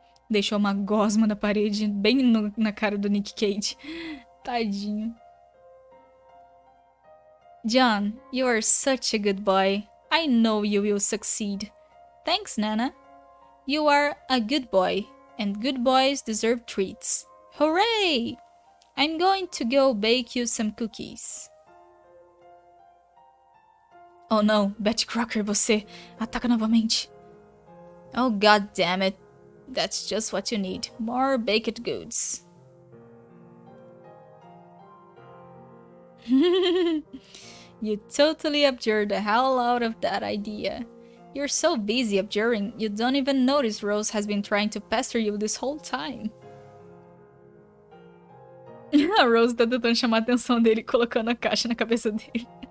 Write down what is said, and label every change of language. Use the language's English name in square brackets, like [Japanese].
[Portuguese] Deixou uma gosma na parede, bem na cara do Nick Cage. Tadinho. [English] John, you are such a good boy. I know you will succeed. Thanks, Nana. You are a good boy, and good boys deserve treats. Hooray! I'm going to go bake you some cookies. [Portuguese] Oh não, Betty Crocker, você ataca novamente. [English] Oh god damn it. That's just what you need. More baked goods. You totally abjured the hell out of that idea. You're so busy abjuring, you don't even notice Rose has been trying to pester you this whole time. [Portuguese] A Rose tá tentando chamar a atenção dele, colocando a caixa na cabeça dele.